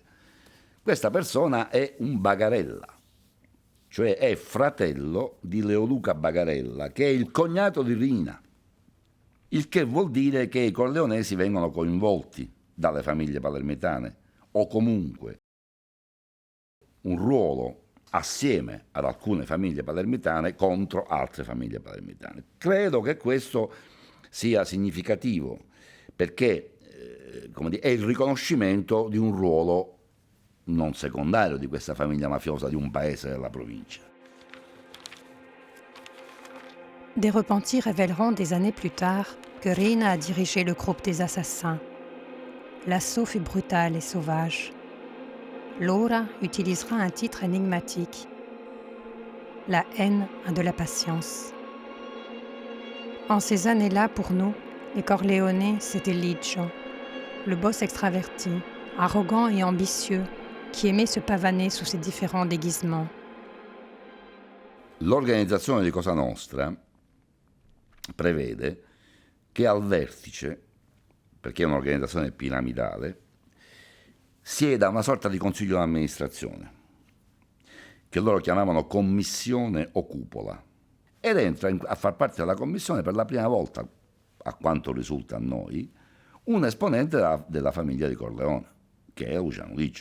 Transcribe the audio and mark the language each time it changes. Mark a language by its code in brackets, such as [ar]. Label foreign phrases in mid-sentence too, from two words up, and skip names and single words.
[it] Questa persona è un Bagarella, cioè è fratello di Leoluca Bagarella, che è il cognato di Rina, il che vuol dire che i corleonesi vengono coinvolti dalle famiglie palermitane, o comunque un ruolo assieme ad alcune famiglie palermitane contro altre famiglie palermitane. Credo che questo sia significativo, perché è il riconoscimento di un ruolo non secondario di questa famiglia mafiosa di un paese della provincia. [fr] Des repentis révéleront des années plus tard que Rina a dirigé le groupe des assassins. L'assaut fut brutal et sauvage. Laura utilisera un titre énigmatique. La haine a de la patience. En ces années-là, pour nous, les Corleone, c'était Liggio, le boss extraverti, arrogant et ambitieux, qui aimait se pavaner sous ses différents déguisements. [it] L'organizzazione di Cosa Nostra prevede che al vertice, perché è un'organizzazione piramidale, sieda una sorta di consiglio di amministrazione, che loro chiamavano commissione o cupola, ed entra a far parte della commissione per la prima volta, a quanto risulta a noi, un esponente della famiglia di Corleone, che è Luciano Liggio.